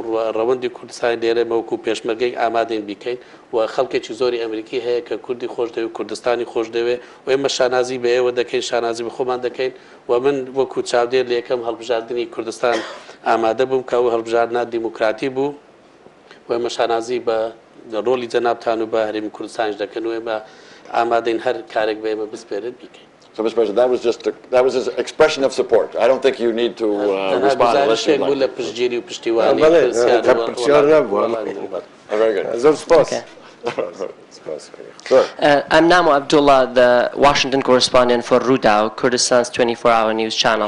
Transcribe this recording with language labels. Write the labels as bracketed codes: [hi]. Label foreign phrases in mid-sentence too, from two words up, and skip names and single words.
[ckb] ڕەوەندی کوردستانی لێرە وەکو پێشمەرگەی ئامادەین بیکەین و خەڵکێکی زۆری ئەمریکی هەیە کە کوردی خۆش دەوێت کوردستانی خۆش دەوێت و ئێمە شانازی بە ئێوە دەکەین شانازی بە خۆمان دەکەین و من وەکو چاودێر لە یەکەم هەڵبژاردننی کوردستان ئامادە بووم کە ئەو هەڵبژاردنە دیموکراتی بوو و ئێمە شانازی بە ڕۆلی جەنابتان و بە هەرێمی کوردستانیش دەکەن و ئێمە ئامادەین هەر کارێک بە ئێمە بسپێرێت بیکەین. [en] So, Mr. President, that was his expression of support. I don't think you need to respond unless you'd like. Very good. I'm Namo Abdullah, the Washington correspondent for Rudao, Kurdistan's 24-hour news channel.